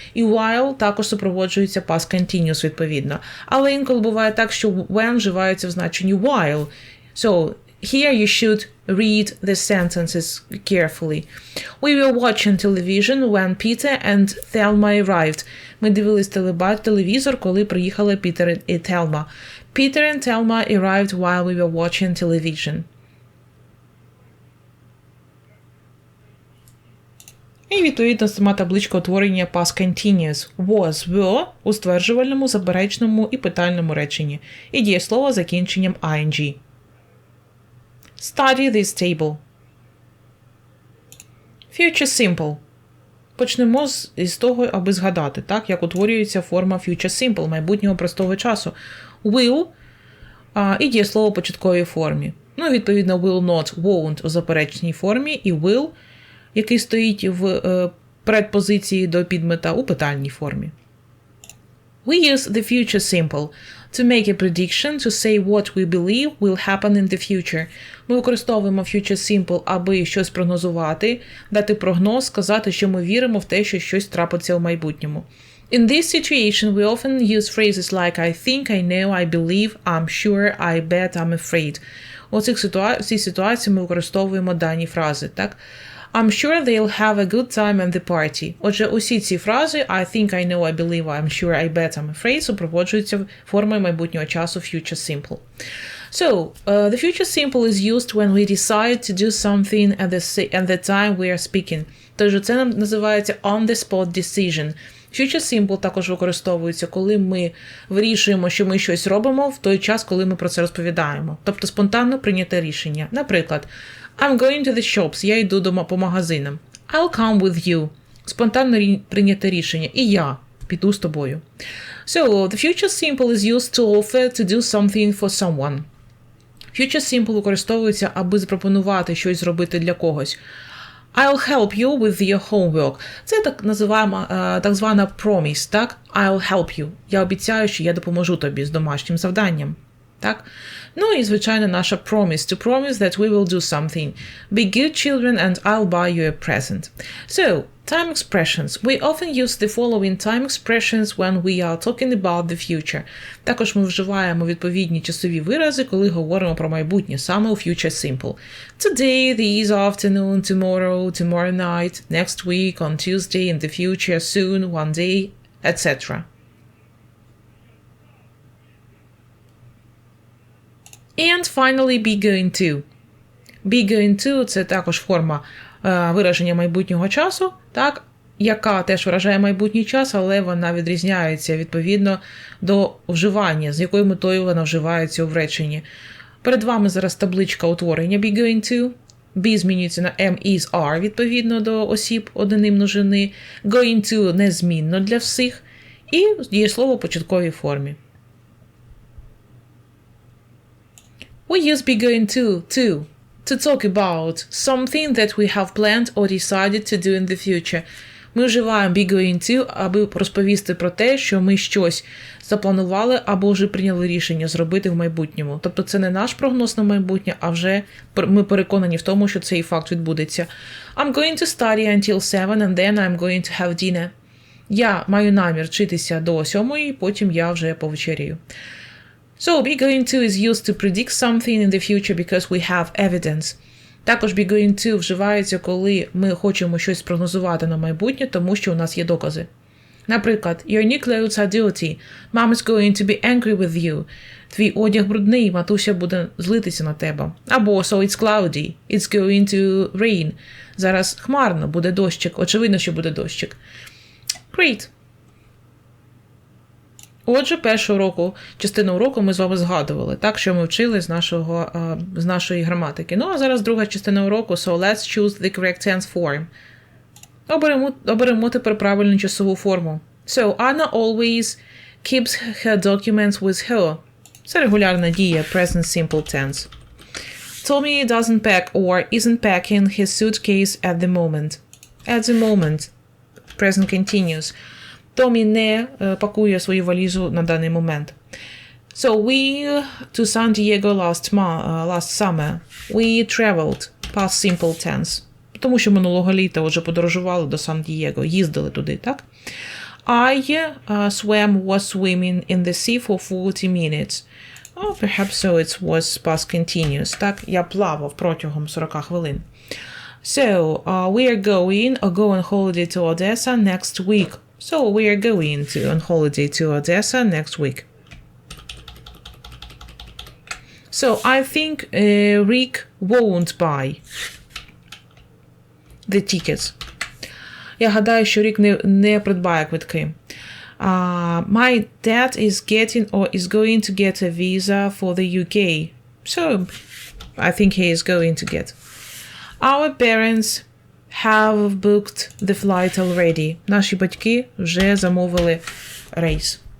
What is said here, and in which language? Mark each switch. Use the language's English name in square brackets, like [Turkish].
[Ukrainian] І while також супроводжується past continuous відповідно. Але інколи буває так, що when вживається в значенні while. [English] So, here you should read the sentences carefully. We were watching television when Peter and Thelma arrived. [Ukrainian] Ми дивились телевізор, коли приїхали Пітер і Тhelма. [English] Peter and Thelma arrived while we were watching television. [Ukrainian] І відповідно сама табличка утворення past continuous. Was, were у стверджувальному, заперечному і питальному реченні. І дієслово закінченням ing. [English] Study this table. Future simple. [Ukrainian] Почнемо з того, аби згадати, так, як утворюється форма future simple, майбутнього простого часу. Will і дієслово в початковій формі. Ну, відповідно, will not, won't у заперечній формі, і will, який стоїть в предпозиції до підмета, у питальній формі. [English] We use the future simple to make a prediction, to say what we believe will happen in the future. [Ukrainian] Ми використовуємо future simple, аби щось прогнозувати, дати прогноз, сказати, що ми віримо в те, що щось трапиться у майбутньому. [English] In this situation, we often use phrases like I think, I know, I believe, I'm sure, I bet, I'm afraid. [Ukrainian] У цій ситуації ми використовуємо дані фрази, так? [English] I'm sure they'll have a good time at the party. [Ukrainian] Отже, усі ці фрази [English] I think, I know, I believe, I'm sure, I bet, I'm afraid [Ukrainian] супроводжуються формою майбутнього часу future simple. [English] So, the future simple is used when we decide to do something at the time we are speaking. [Ukrainian] Тож це нам називається on-the-spot decision. Future simple також використовується, коли ми вирішуємо, що ми щось робимо в той час, коли ми про це розповідаємо. Тобто спонтанно прийняте рішення. Наприклад, [English] I'm going to the shops. [Ukrainian] Я йду по магазинам. [English] I'll come with you. [Ukrainian] Спонтанно прийняте рішення. І я піду з тобою. [English] So, the future simple is used to offer to do something for someone. [Ukrainian] Future simple використовується, аби запропонувати щось зробити для когось. [English] I'll help you with your homework. [Ukrainian] Це так звана promise, так? [English] I'll help you. [Ukrainian] Я обіцяю, що я допоможу тобі з домашнім завданням. Так? Ну і, звичайно, наша promise. [English] To promise that we will do something. Be good children and I'll buy you a present. So, time expressions. We often use the following time expressions when we are talking about the future. [Ukrainian] Також ми вживаємо відповідні часові вирази, коли говоримо про майбутнє, саме у future simple. [English] Today, this afternoon, tomorrow, tomorrow night, next week, on Tuesday, in the future, soon, one day, etc. And finally, be going to. [Ukrainian] Be going to – це також форма вираження майбутнього часу, так, яка теж виражає майбутній час, але вона відрізняється відповідно до вживання, з якою метою вона вживається у реченні. Перед вами зараз табличка утворення be going to. Be змінюється на am, is, are відповідно до осіб однини множини. Going to незмінно для всіх. І дієслово у початковій формі. [English] We use be going to talk about something that we have planned or decided to do in the future. [Ukrainian] Ми вживаємо be going to, аби розповісти про те, що ми щось запланували або вже прийняли рішення зробити в майбутньому. Тобто це не наш прогноз на майбутнє, а вже ми переконані в тому, що цей факт відбудеться. [English] I'm going to study until 7 and then I'm going to have dinner. [Ukrainian] Я маю намір вчитися до 7, потім я вже повечеряю. [English] So, be going to is used to predict something in the future because we have evidence. [Ukrainian] Також be going to вживається, коли ми хочемо щось спрогнозувати на майбутнє, тому що у нас є докази. Наприклад, [English] your new clothes are dirty. Mom is going to be angry with you. [Ukrainian] Твій одяг брудний, матуся буде злитися на тебе. Або [English] so it's cloudy. It's going to rain. [Ukrainian] Зараз хмарно, буде дощик. Очевидно, що буде дощик. [English] Great. [Ukrainian] Отже, частину уроку ми з вами згадували, так, що ми вчили з нашої граматики. Ну, а зараз друга частина уроку, [English] so let's choose the correct tense form. [Ukrainian] Оберемо тепер правильну часову форму. [English] So, Anna always keeps her documents with her. [Ukrainian] Це регулярна дія, [English] present simple tense. Tommy doesn't pack or isn't packing his suitcase at the moment. At the moment. Present continuous. [Ukrainian] Томі не пакує свою валізу на даний момент. [English] So we to San Diego last summer. We traveled past simple tense. [Ukrainian] Тому що минулого літа вже подорожували до Сан-Дієго, їздили туди, так? [English] I was swimming in the sea for 40 minutes. Oh, perhaps so it was past continuous. [Ukrainian] Так, я плавав протягом 40 хвилин. [English] So, we are going on holiday to Odessa next week. So, we are going on holiday to Odessa next week. So, I think Rick won't buy the tickets. [Ukrainian] Я гадаю, що Рік не придбає квитки. [English] My dad is getting or is going to get a visa for the UK. So, I think he is going to get. Our parents have booked the flight already. [Ukrainian] Наші батьки вже замовили рейс.